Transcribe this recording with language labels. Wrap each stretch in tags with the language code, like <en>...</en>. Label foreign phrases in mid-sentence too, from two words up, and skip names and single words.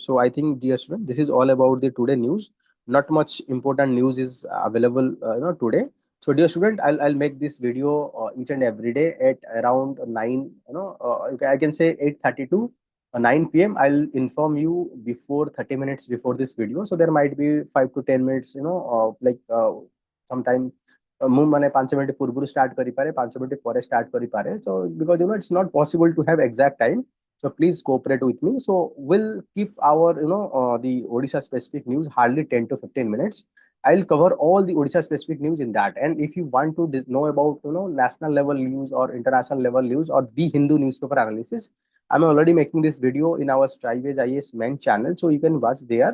<en>So I think, dear student, this is all about the today news. Not much important news is available today. So dear student, I'll make this video each and every day at around 9, I can say 8:30 to 9 p.m. I'll inform you before 30 minutes before this video. So there might be 5 to 10 minutes, sometime</en> <or>ମୁଁ ମାନେ 5 ମିନିଟ୍ ପୂର୍ବରୁ ଷ୍ଟାର୍ଟ କରିପାରେ, 5 ମିନିଟ୍ ପରେ ଷ୍ଟାର୍ଟ କରିପାରେ.</or> <en>So because it's not possible to have exact time. So please cooperate with me. So we'll keep our the Odisha specific news hardly 10 to 15 minutes. I'll cover all the Odisha specific news in that. And if you want to know about national level news or international level news or the Hindu newspaper analysis, I'm already making this video in our Striveways IAS main channel, so you can watch there.</en>